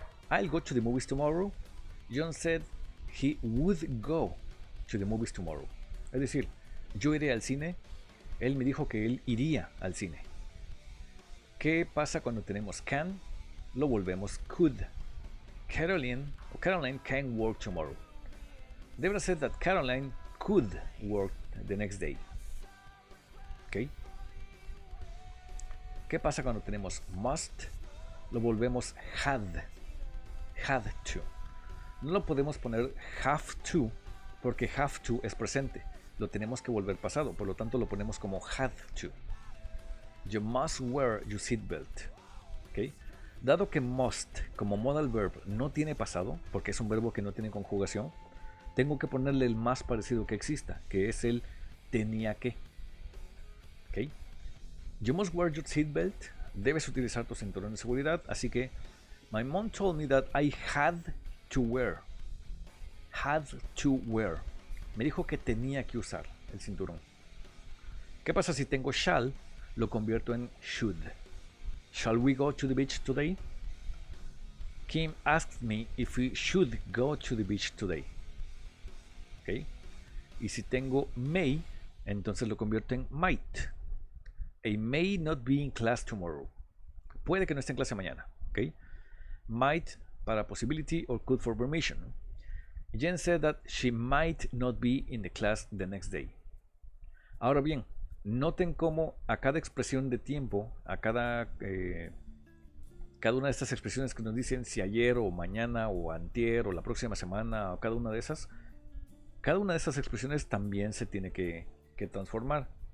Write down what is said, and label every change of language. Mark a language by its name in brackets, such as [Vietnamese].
[English] I'll go to the movies tomorrow. John said he would go to the movies tomorrow. [Spanish] Es decir, yo iré al cine. Él me dijo que él iría al cine. ¿Qué pasa cuando tenemos can? Lo volvemos could. [English] Caroline can work tomorrow. Debra said that Caroline could work the next day. ¿Ok? [Spanish] ¿Qué pasa cuando tenemos must? Lo volvemos had to. No lo podemos poner have to porque have to es presente. Lo tenemos que volver pasado, por lo tanto lo ponemos como had to. [English] You must wear your seatbelt. ¿Okay? [Spanish] Dado que must como modal verb no tiene pasado, porque es un verbo que no tiene conjugación, tengo que ponerle el más parecido que exista, que es el tenía que. ¿Okay? [English] You must wear your seatbelt. [Spanish] Debes utilizar tu cinturón de seguridad, así que [English] my mom told me that I had to wear. Had to wear. [Spanish] Me dijo que tenía que usar el cinturón. ¿Qué pasa si tengo shall? Lo convierto en should. [English] Shall we go to the beach today? Kim asked me if we should go to the beach today. ¿Okay? [Spanish] Y si tengo [English] may, [Spanish] entonces lo convierto en might. [English] I may not be in class tomorrow. [Spanish] Puede que no esté en clase mañana. ¿Ok? [English] Might para possibility or could for permission. Jen said that she might not be in the class the next day. [Spanish] Ahora bien, noten cómo a cada expresión de tiempo, a cada una de estas expresiones que nos dicen si ayer o mañana o antier o la próxima semana o cada una de esas expresiones también se tiene que transformar.